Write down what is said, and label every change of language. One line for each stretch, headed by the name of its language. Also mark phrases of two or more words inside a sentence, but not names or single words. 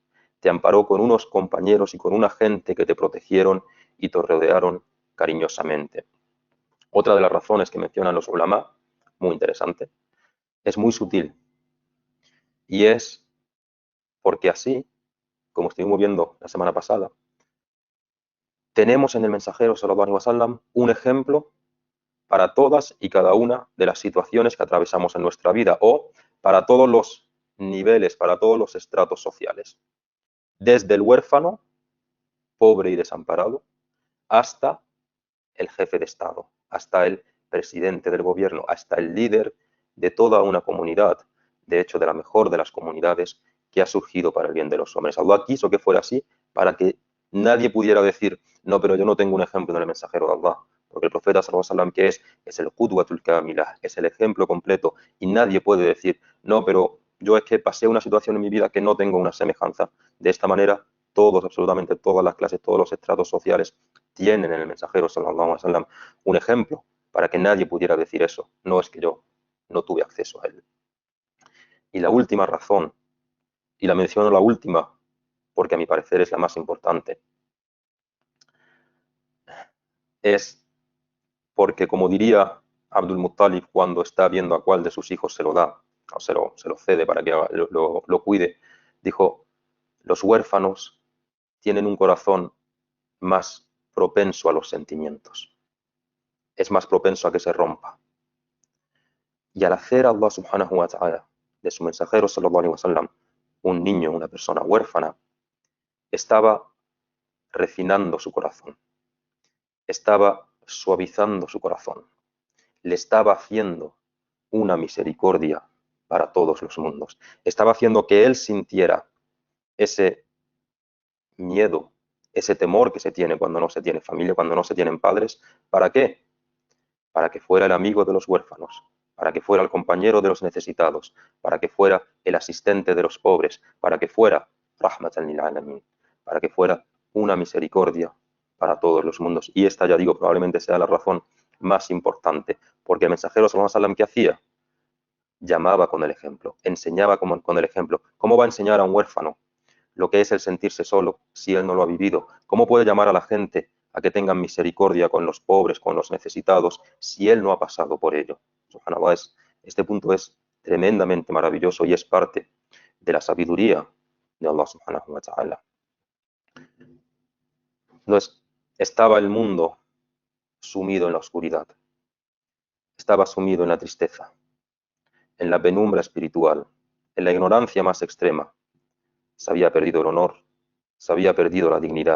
Spanish: Te amparó con unos compañeros y con una gente que te protegieron y te rodearon cariñosamente. Otra de las razones que mencionan los ulama, muy interesante, es muy sutil. Y es porque así, como estuvimos viendo la semana pasada, tenemos en el mensajero
Arabic: صلى الله عليه وسلم
Spanish: un ejemplo para todas y cada una de las situaciones que atravesamos en nuestra vida o para todos los niveles, para todos los estratos sociales. Desde el huérfano, pobre y desamparado, hasta el jefe de Estado, hasta el presidente del gobierno, hasta el líder de toda una comunidad, de hecho de la mejor de las comunidades que ha surgido para el bien de los hombres. Allah quiso que fuera así para que nadie pudiera decir, no, pero yo no tengo un ejemplo en el mensajero de Allah, porque el profeta
Arabic: صلى الله عليه وسلم
Spanish: que es el
Arabic: القدوة الكاملة,
Spanish: es el ejemplo completo y nadie puede decir, no, pero yo es que pasé una situación en mi vida que no tengo una semejanza. De esta manera, todos, absolutamente todas las clases, todos los estratos sociales tienen en el mensajero
Arabic: صلى الله عليه وسلم
Spanish: un ejemplo para que nadie pudiera decir eso. No es que yo no tuve acceso a él. Y la última razón, y la menciono la última porque a mi parecer es la más importante, es porque, como diría Abdul Muttalib cuando está viendo a cuál de sus hijos se lo da, o se lo cede para que lo cuide, dijo, los huérfanos tienen un corazón más propenso a los sentimientos, es más propenso a que se rompa. Y al hacer a Allah
Arabic: سبحانه وتعالى
Spanish: de su mensajero
Arabic: صلى الله عليه وسلم
Spanish: un niño, una persona huérfana, estaba refinando su corazón, estaba suavizando su corazón, le estaba haciendo una misericordia para todos los mundos, estaba haciendo que él sintiera ese miedo, ese temor que se tiene cuando no se tiene familia, cuando no se tienen padres. ¿Para qué? Para que fuera el amigo de los huérfanos, para que fuera el compañero de los necesitados, para que fuera el asistente de los pobres, para que fuera
Arabic: رحمة للعالمين,
Spanish: para que fuera una misericordia para todos los mundos. Y esta, ya digo, probablemente sea la razón más importante, porque el mensajero
Arabic: صلى الله عليه وسلم,
Spanish: ¿qué hacía? Llamaba con el ejemplo, enseñaba con el ejemplo. ¿Cómo va a enseñar a un huérfano lo que es el sentirse solo si él no lo ha vivido? ¿Cómo puede llamar a la gente a que tengan misericordia con los pobres, con los necesitados, si él no ha pasado por ello? Subhanallah, este punto es tremendamente maravilloso y es parte de la sabiduría de Allah
Arabic: سبحانه وتعالى.
Spanish: Entonces, estaba el mundo sumido en la oscuridad, estaba sumido en la tristeza, en la penumbra espiritual, en la ignorancia más extrema. Se había perdido el honor, se había perdido la dignidad.